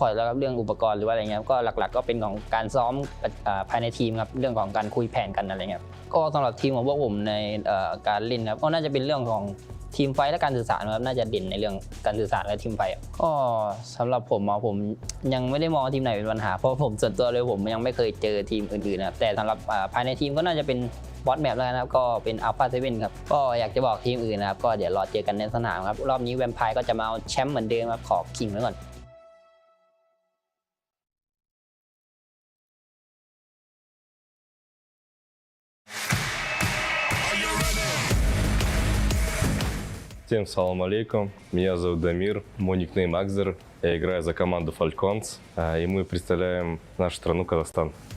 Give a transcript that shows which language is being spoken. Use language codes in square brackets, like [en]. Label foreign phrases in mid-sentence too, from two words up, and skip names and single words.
[th] ร์ตแล้วครับเรื่องอุปกรณ์หรือว่าอะไรเงี้ยก็หลักๆก็เป็นของการซ้อมภายในทีมครับเรื่องของการคุยแผนกันอะไรเงี้ยก็สำหรับทีมของพวกผมในการเล่นครับก็น่าจะเป็นเรื่องของทีมไฟและการสื่อสารครับน่าจะเด่นในเรื่องการสื่อสารและทีมไฟก็สำหรับผมยังไม่ได้มองทีมไหนเป็นปัญหาเพราะผมส่วนตัวเลยผมยังไม่เคยเจอทีมอื่นๆนะครับแต่สำหรับภายในทีมก็น่าจะเป็นบอสแมปแล้วนะครับก็เป็น Alpha7 ครับก็อยากจะบอกทีมอื่นนะครับก็เดี๋ยวรอเจอกันในสนามครับรอบนี้แวมไพร์ก็จะมาเอาแชมป์เหมือนเดิมครับขอคิงไว้ก่อน [ru] Всем [ar] سلام عليكم, [ru] меня зовут Дамир, мой никнейм Акзер, я играю за команду Falcons, и мы представляем нашу страну Казахстан.